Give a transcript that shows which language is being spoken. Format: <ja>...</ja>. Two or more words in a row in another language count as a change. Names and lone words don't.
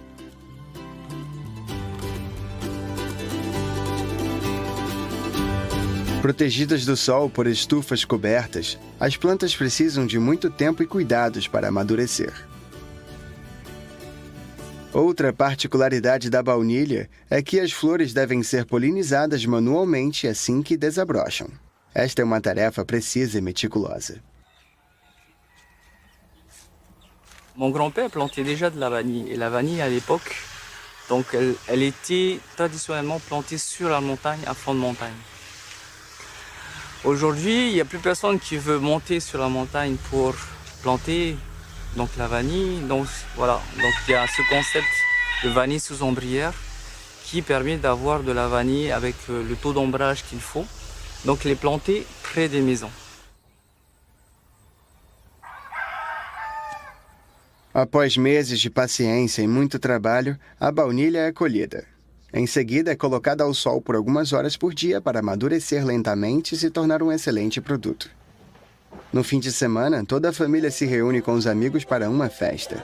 <pt>Protegidas do sol por estufas cobertas, as plantas precisam de muito tempo e cuidados para amadurecer. Outra particularidade da baunilha é que as flores devem ser polinizadas manualmente assim que desabrocham. Esta é uma tarefa precisa e meticulosa.</pt> <fr>Mon grand-père plantait déjà de la vanille. Et la vanille, à l'époque, donc elle était traditionnellement plantée sur la montagne, à flanc de montagne. Aujourd'hui, il n'y a plus personne qui veut monter sur la montagne pour planter donc la vanille. Donc voilà, donc il y a ce concept de vanille sous ombrière qui permet d'avoir de la vanille avec le taux d'ombrage qu'il faut. Donc les planter près des maisons.</fr> <pt>Após meses de paciência e muito trabalho, a baunilha é colhida. Em seguida, é colocada ao sol por algumas horas por dia para amadurecer lentamente e se tornar um excelente produto. No fim de semana, toda a família se reúne com os amigos para uma festa.</pt>